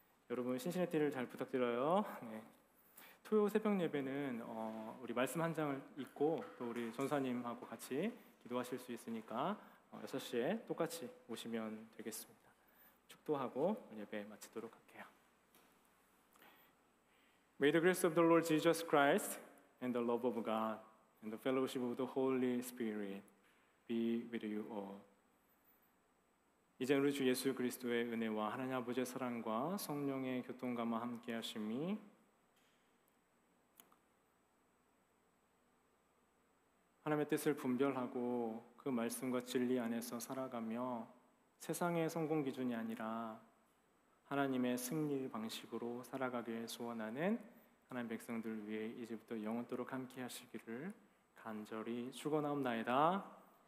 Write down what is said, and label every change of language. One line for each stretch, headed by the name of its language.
Korean: 여러분 신시내티를 잘 부탁드려요. 네. 토요 새벽 예배는 우리 말씀 한 장을 읽고 또 우리 전사님하고 같이 기도하실 수 있으니까 6시에 똑같이 오시면 되겠습니다. 축도하고 예배 마치도록 할게요.
English: May the grace of the Lord Jesus Christ and the love of God and the fellowship of the Holy Spirit be with you all.
Korean: 이제 우리 주 예수 그리스도의 은혜와 하나님 아버지의 사랑과 성령의 교통감화 함께 하심이 하나님의 뜻을 분별하고 그 말씀과 진리 안에서 살아가며 세상의 성공 기준이 아니라 하나님의 승리 방식으로 살아가길 소원하는 하나님 백성들 위해 이제부터 영원토록 함께 하시기를 간절히 축원하옵나이다.